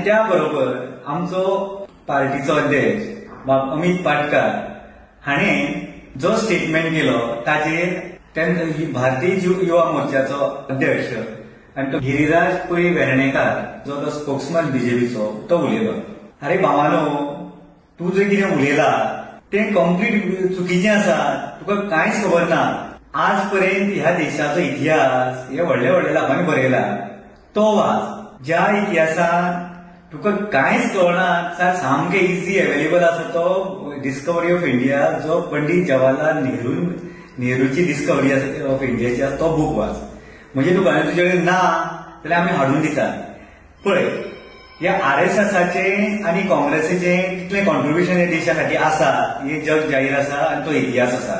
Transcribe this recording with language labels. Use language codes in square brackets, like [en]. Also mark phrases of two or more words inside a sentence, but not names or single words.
[kok] त्या बरोबर आमचो पार्टीचो अध्यक्ष अमित पाटकर हाणें जो स्टेटमेंट केलो ताचेर भारतीय युवा मोर्चाचो अध्यक्ष आणि तो गिरीराज पै वेर्णेकार जो तो स्पोक्समॅन बीजेपीचो तो उलयलो, अरे भावानो तू जे कितें उलयला तें कंप्लीट चुकीचें आसा, तुका कांयच खबर ना. आज पर्यंत ह्या देशाचो इतिहास हे व्हडल्या व्हडल्या लोकांनी बरयला, तो वाच. ज्या इतिहासान तुका कांयच कळना सामकें [en] easy available [kok] आसा तो डिस्कवरी ऑफ इंडिया, जो पंडित जवाहरलाल नेहरूची डिस्कवरी ऑफ इंडियाची आसा तो बूक वाच. म्हणजे तुका तुजे कडेन ना जाल्यार आमी हाडून दितात. पळय, ह्या आरएसएसाचे आणि काँग्रेसीचे कितले कॉन्ट्रिब्युशन ह्या देशा खातीर आसा हे जग जाहीर आसा आणि तो इतिहास आसा.